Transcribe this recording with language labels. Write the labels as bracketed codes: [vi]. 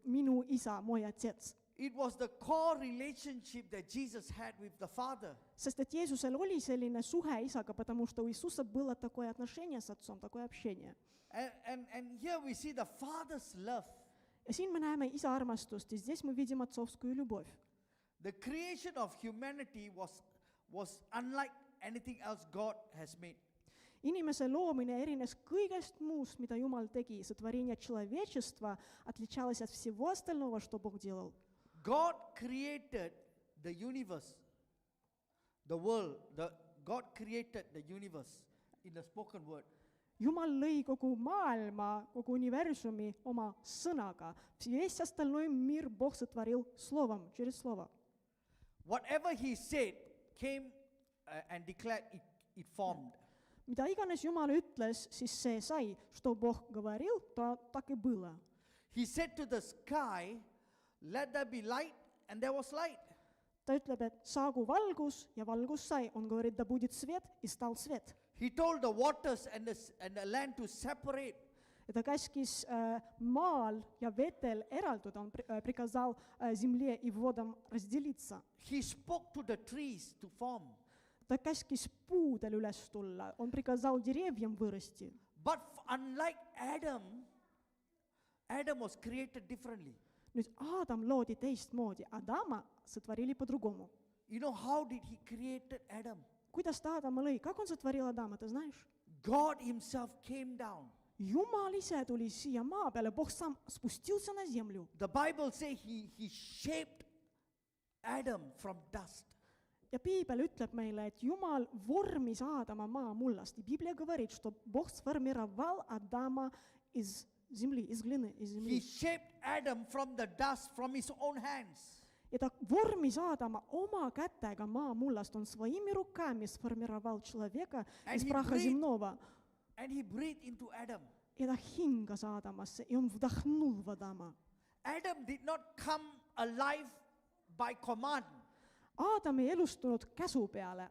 [et] Minu isa, [ru] moj Отец. [en] It was the core relationship that Jesus had with the Father. [et] Sest et Jeesusel oli selline suhe isaga, [ru] потому что у Иисуса было такое отношение с Отцом, такое общение. [en] And here we see the Father's love. [et] Ja siin me näeme isa armastust, [ru] ja здесь мы видим отцовскую любовь. [en] The creation of humanity was unlike anything else God has made. [et] Inimese loomine erines kõigest muust, mida Jumal tegi. [ru] Сотворение человечества отличалось от всего остального, что Бог делал. [en] God created the universe, the world. God created the universe in the spoken word. [et] Jumal lõi kogu maailma, kogu universumi oma sõnaga. [ru] Весь остальной мир Бог сотворил словом, через слово. [en] Whatever he said came and declared it formed. [et] Mida iganes Jumal ütles, siis see sai. [ru] Что Бог говорил, то так и было. [en] He said to the sky, let there be light, and there was light. [et] Ta ütleb, et saagu valgus ja valgus sai. [ru] Он говорит, да будет свет, и стал свет. [en] He told the waters and the land to separate. [et] Ja ta käskis maal ja vetel eralduda. [ru] Он приказал земле и водам разделиться. [en] He spoke to the trees to form. [et] Ta käskis puudel üles tulla. [ru] Он приказал деревьям вырасти. [en] But unlike Adam was created differently. [et] Nüüd Adam loodi teistmoodi. [ru] Adama сотворили по-другому. [en] You know how did he create Adam? [et] Kuidas ta Adama lõi? [ru] Как он сотворил Adama, ты знаешь? [en] God himself came down. [et] Jumal ise tuli siia maa peale. [ru] Бог сам спустился на землю. [en] The Bible says he shaped Adam from dust. [et] Ja Piibel ütleb meile, et Jumal vormis Adama maamullast. [ru] И Библия говорит, что Бог сформировал Адама из земли, из глины, из земли. [en] He shaped Adam from the dust from his own hands. [et] Ja ta vormis Adama oma kätega maamullast. [ru] Он своими руками сформировал человека из праха земного. [en] And he breathed into Adam. [et] Ja ta hingas Adamasse ja on [ru] vdохнул в Адама. [en] Adam did not come alive by command. [et] Адам ei elustunud käsu peale.